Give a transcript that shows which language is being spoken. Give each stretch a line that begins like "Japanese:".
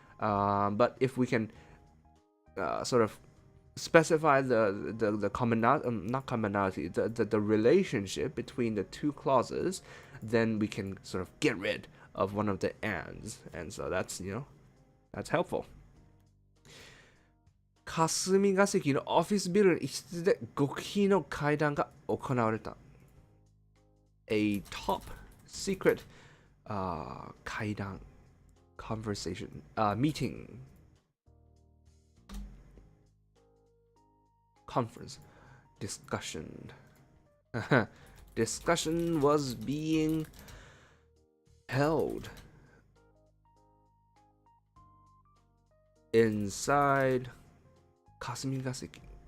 English: But if we can sort of specify the commonality, not commonality, the relationship between the 2 clauses, then we can sort of get rid of one of the ands, and so that's, that's helpful.
Japanese: 霞が関のオフィスビルの一室で極秘の会談が行われた。
English: A top secret 会談 conversation meeting conference discussion discussion was being held inside 霞が関